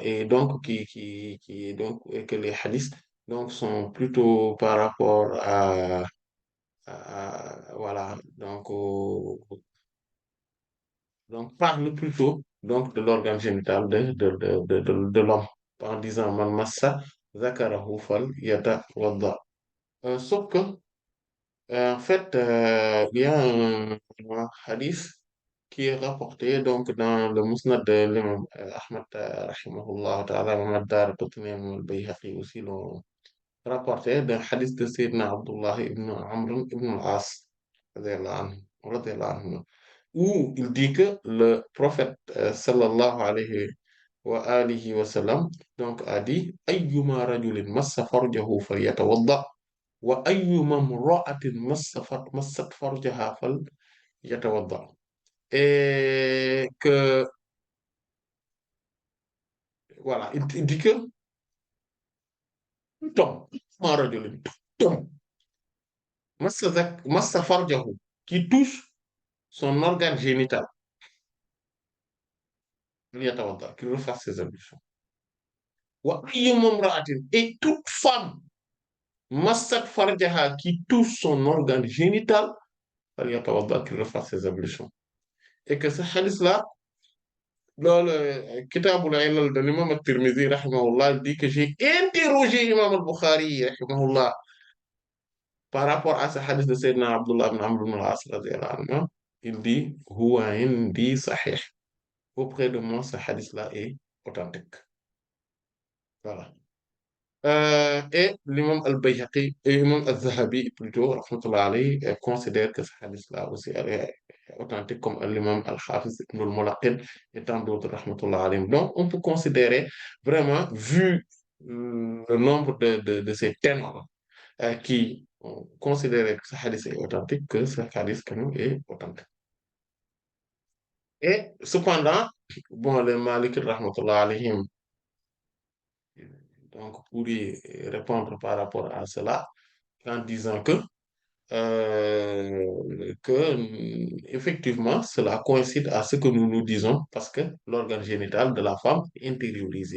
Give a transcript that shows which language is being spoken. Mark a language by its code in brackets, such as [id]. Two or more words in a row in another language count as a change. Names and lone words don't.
[fr] Et donc, et que les hadiths donc, sont plutôt par rapport voilà, donc, parle plutôt donc, de l'organe génital de l'homme en disant [ar] من مس ذكره فليتوضأ. [fr] Sauf que, en fait, il y a un hadith qui est rapporté donc, dans le Musnad de l'imam Ahmad, [ar] رحمه الله تعالى, [fr] Imam ad-Daraqutni, Imam al-Bayhaqi aussi l'ont rapporté d'un hadith de Sayyidina Abdullah ibn Amr ibn al-As, [ar] رضي الله عنه, [fr] où il dit que le prophète [ar] صلى الله عليه وعلى آله وسلم [fr] donc a dit [ar] أيما رجل مس فرجه فليتوضأ وأيما امرأة مست فرجها فليتوضأ, [fr] et que voilà, il dit que tout homme, [ar] أيما رجل, [fr] tout homme [ar] مس فرجه, [fr] qui touche son organe génital, falyatawadda, qu'il refasse ses ablutions. [ar] وأيما امرأة, [fr] et toute femme [ar] مست فرجها [fr] qui touche son organe génital, qu'il refasse ses ablutions. Et que ce hadith-là, loolu Kitabul Ilal de l'imam at-Tirmidhi rahimahullah dit que j'ai interrogé imam al-Bukhari rahimahullah par rapport à ce hadith de Sayyidina Abdullah ibn Amr ibn al-As [ar] رضي الله عنه. [fr] Il dit [ar] هو عندي صحيح. [fr] Auprès de moi, ce hadith-là est authentique. Voilà. Et l'imam al-Bayhaqi et l'imam al-Zahabi, plutôt, [ar] رحمة الله عليه, [fr] considèrent que ce hadith-là aussi est authentique, comme l'imam al-Hafiz ibn al-Mulaqin et tant d'autres, [ar] رحمة الله عليهم. [fr] Donc, on peut considérer vraiment, vu le nombre de ces ténors qui ont considéré que ce hadith est authentique, que ce hadith quand même est authentique. Et cependant, bon, les Malikites, [ar] رحمة الله عليهم, [fr] donc, pour y répondre par rapport à cela, en disant effectivement, cela coïncide à ce que nous nous disons parce que l'organe génital de la femme est intériorisé.